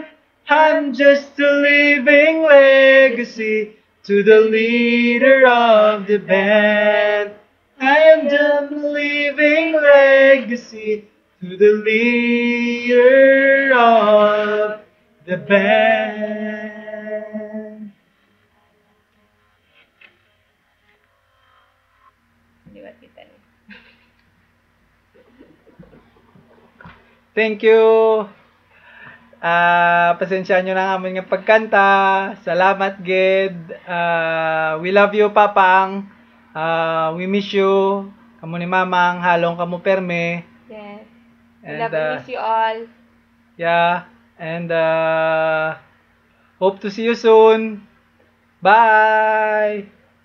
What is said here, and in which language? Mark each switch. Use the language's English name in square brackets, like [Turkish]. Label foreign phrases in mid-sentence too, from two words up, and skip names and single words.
[English] I'm just a living legacy to the leader of the band. I am the living legacy to the leader of the band. [Hiligaynon] Liwat kita ni. [English] Thank you. [Hiligaynon] Pasensya nyo na nga nga pagkanta. Salamat, Gid. [English] We love you, Papang. We miss you. [Hiligaynon] Kamu ni Mamang, halong kamu perme. [English] Yes. We And, love and miss you all. Yeah. And hope to see you soon. Bye.